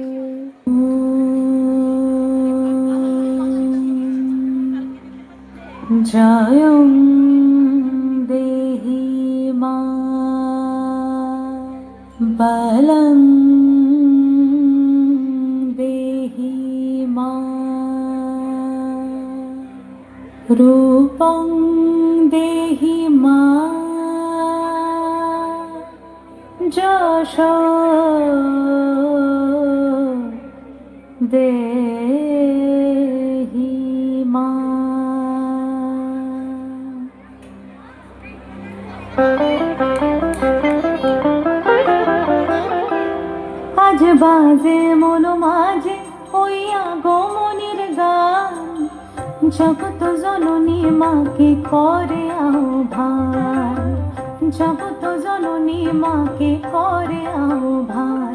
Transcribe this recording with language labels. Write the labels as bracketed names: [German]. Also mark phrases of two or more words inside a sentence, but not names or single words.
[Sanskrit] जयं देहि मा बलं देहि मा रूपं देहि मा যশো দেহি মা। [Bangla] আজ বাজে মন মাঝে ওই আগমনের গান, জগত জননী মাকে করে আহ্বান, জগত জননী মাকে করে আহ্বান।